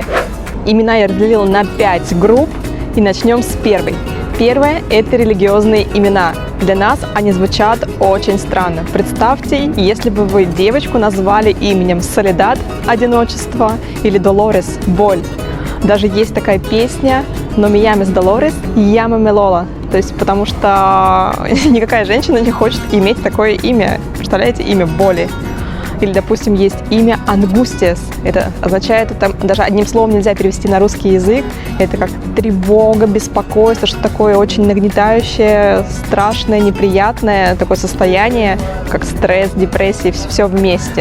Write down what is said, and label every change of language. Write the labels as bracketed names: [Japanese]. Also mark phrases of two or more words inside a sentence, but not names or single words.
[Russian] Имена я разделила на 5 групп и начнем с первой. Первое – это религиозные имена. Для нас они звучат очень странно. Представьте, если бы вы девочку назвали именем Соледад – одиночество, или Долорес – боль. Даже есть такая песня [Spanish] «No me llames Dolores, llámame Lola». [Russian] То есть потому что никакая женщина не хочет иметь такое имя. Представляете, имя боли. Или, допустим, есть имя Ангустиас. Это означает, это даже одним словом нельзя перевести на русский язык. Это как тревога, беспокойство, что такое очень нагнетающее, страшное, неприятное такое состояние, как стресс, депрессия, все вместе.